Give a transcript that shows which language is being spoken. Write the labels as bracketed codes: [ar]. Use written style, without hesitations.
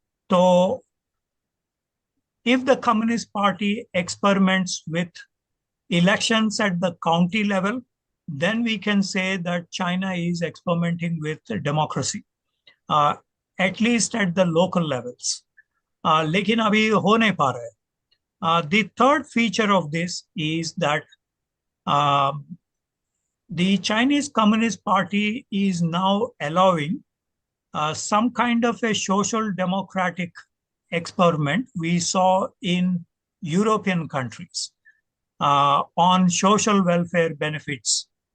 [en] So if the Communist Party experiments with elections at the county level, then we can say that China is experimenting with democracy, at least at the local levels. [hi] लेकिन अभी हो नहीं पा रहा है. [en] The third feature of this is that the Chinese Communist Party is now allowing some kind of a social democratic experiment we saw in European countries on social welfare benefits.